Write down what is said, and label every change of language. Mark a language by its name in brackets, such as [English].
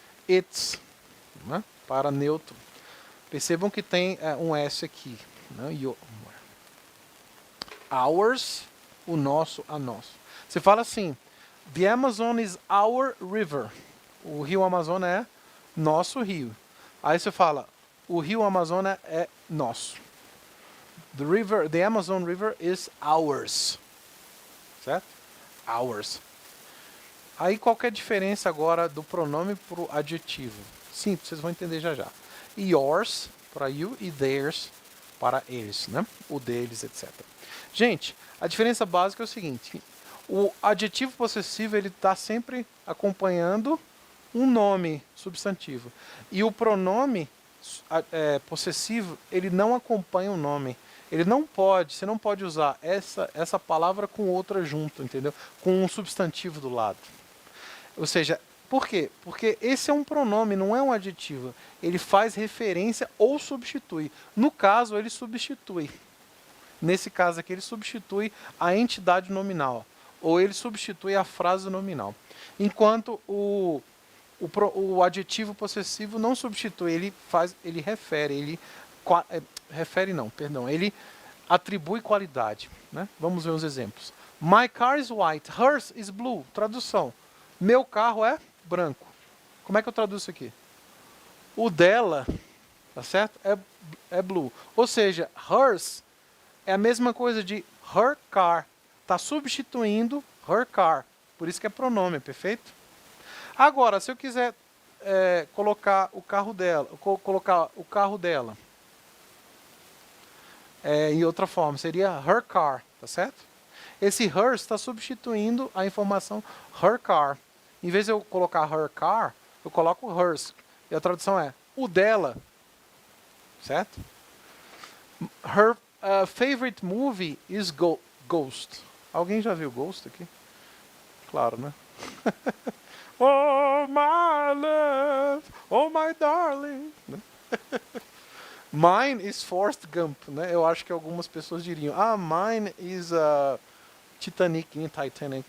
[Portuguese] It's, né? Para neutro. Percebam que tem um S aqui. Né? Ours, o nosso, a nosso. Você fala assim, [English] the Amazon is our river. [Portuguese] O rio Amazonas é nosso rio. Aí você fala, o rio Amazonas é nosso. [English] The Amazon River is ours. [Portuguese] Certo? Ours. Aí qual que é a diferença agora do pronome para o adjetivo? Simples, vocês vão entender já já. Yours para you e theirs para eles, né? O deles, etc. Gente, a diferença básica é o seguinte: o adjetivo possessivo ele está sempre acompanhando um nome substantivo e o pronome possessivo ele não acompanha o nome. Ele não pode, você não pode usar essa palavra com outra junto, entendeu? Com um substantivo do lado. Ou seja, por quê? Porque esse é um pronome, não é um adjetivo. Ele faz referência ou substitui. No caso, ele substitui. Nesse caso aqui, ele substitui a entidade nominal. Ou ele substitui a frase nominal. Enquanto o adjetivo possessivo não substitui, ele refere, ele atribui qualidade. Né? Vamos ver uns exemplos. [English] My car is white, hers is blue. [Portuguese] Tradução. Meu carro é branco. Como é que eu traduzo isso aqui? O dela, tá certo? É blue. Ou seja, hers é a mesma coisa de her car. Está substituindo her car. Por isso que é pronome, perfeito? Agora, se eu quiser colocar o carro dela, em outra forma, seria her car, tá certo? Esse hers está substituindo a informação her car. Em vez de eu colocar her car, eu coloco hers. E a tradução é o dela. Certo? [English] Her favorite movie is Ghost. [Portuguese] Alguém já viu Ghost aqui? [English] Claro, né? Oh, my love. Oh, my darling. Mine is Forrest Gump. Né? [Portuguese] Eu acho que algumas pessoas diriam, [English] mine is Titanic, in Titanic.